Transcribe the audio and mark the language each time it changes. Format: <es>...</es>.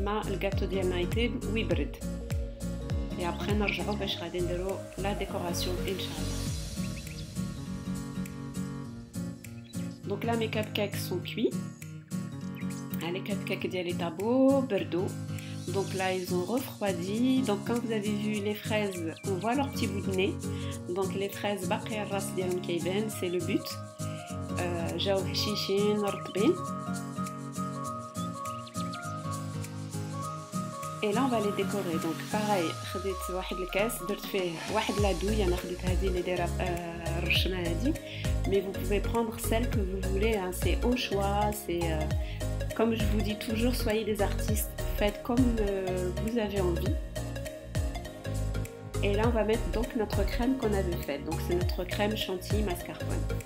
<ar>Le gâteau ديالنا يطيب ويبرد.</ar> <fr>Et après</fr> <ar>نرجعوا باش غادي نديرو la décoration Inch'Allah.</ar> <fr>Donc là mes cupcakes sont cuits.</fr> <ar>Les cupcakes ديالي طابو بردو.</ar> <fr>Donc là ils ont refroidi. Donc quand vous avez vu les fraises, on voit leur petit bout de nez.</fr> <ar>Donc les fraises باقي الراس ديالهم كيبان,</ar> <fr>c'est le but.</fr> <ar>جاو هشيشين رطبين.</ar> <fr>Et là on va les décorer.</fr> <ar>Donc pareil, خديت واحد الكاس درت فيه واحد لادوي, انا خديت هذه اللي دايره الرشمه هذه.</ar> <fr>Mais vous pouvez prendre celle que vous voulez, hein. C'est au choix, c'est comme je vous dis toujours, soyez des artistes, faites comme vous avez envie. Et là on va mettre donc notre crème qu'on avait faite. Donc c'est notre crème chantilly mascarpone.</fr>